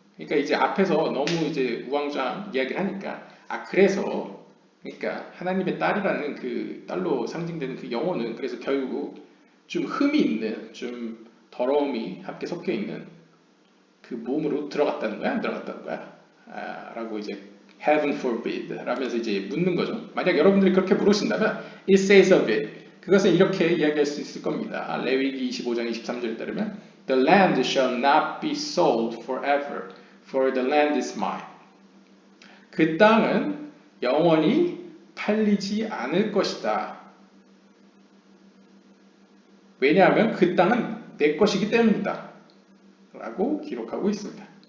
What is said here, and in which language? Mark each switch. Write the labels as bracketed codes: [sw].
[ko] 그러니까 이제 앞에서 너무 이제 우왕좌왕 이야기를 하니까 그래서 그러니까 하나님의 딸이라는 그 딸로 상징되는 그 영혼은 그래서 결국 좀 흠이 있는, 좀 더러움이 함께 섞여 있는 그 몸으로 들어갔다는 거야 안 들어갔다는 거야? 라고 이제 [en] heaven forbid [ko] 라면서 이제 묻는 거죠. 만약 여러분들이 그렇게 물으신다면 [en] it says of it, [ko] 그것은 이렇게 이야기할 수 있을 겁니다. 레위기 25장 23절에 따르면 [en] the land shall not be sold forever, for the land is mine. [ko] 그 땅은 영원히 팔리지 않을 것이다. 왜냐하면 그 땅은 내 것이기 때문이다. 라고 기록하고 있습니다.